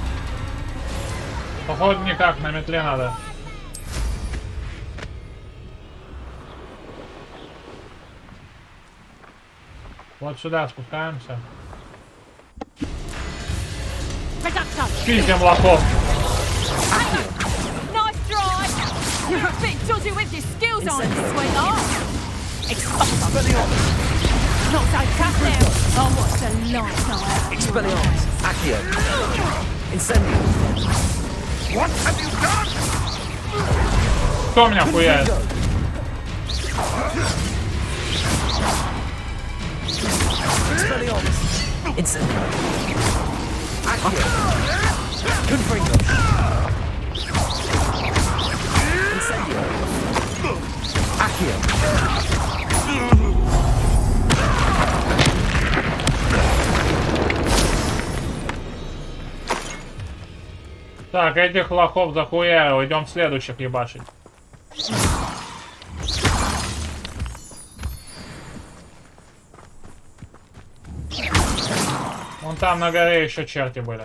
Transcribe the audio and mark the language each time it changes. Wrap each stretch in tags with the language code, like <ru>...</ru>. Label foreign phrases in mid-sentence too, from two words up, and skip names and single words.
<ru>Походу никак, на метле надо. Вот сюда спускаемся.</ru> <en>Reduction.</en> <ru>Пиздим лохов.</ru> <en>Nice drive. You're a bit dodgy with your skills on this way, Not so tough now. Oh, what's a light. Expelliarmus. Accio. Incendio. What have you done?</en> <ru>Кто меня хуяет?</ru> <en>Expelliarmus. Incendio. Accio. Confringo. Incendio. Accio.</en> <ru>Так, этих лохов захуярил. Идем следующих ебашить. Вон там на горе еще черти были.</ru>